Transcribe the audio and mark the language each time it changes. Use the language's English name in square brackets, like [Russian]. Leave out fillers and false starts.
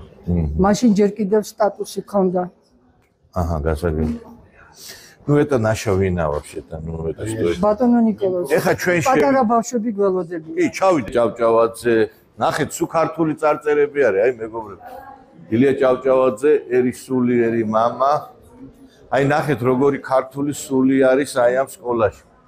[Georgian] მაშინ ჯერ კიდევ სტატუსი ჰქონდა. გასაგები. [Russian] Ну это наша вина вообще-то, ну это что? [Georgian] ბატონო ნიკოლოზ. ეხა ჩვენში პატარა ბავშვები გველოდებიან. კი, ჩავიდე ჭავჭავაძე. ნახეთ, სულ ქართული წარწერები არის, აი მეგობრებო. ილია ჭავჭავაძე, ერი სული, ერი мама. აი ნახეთ, როგორი ქართული სული არის აი ამ სკოლაში.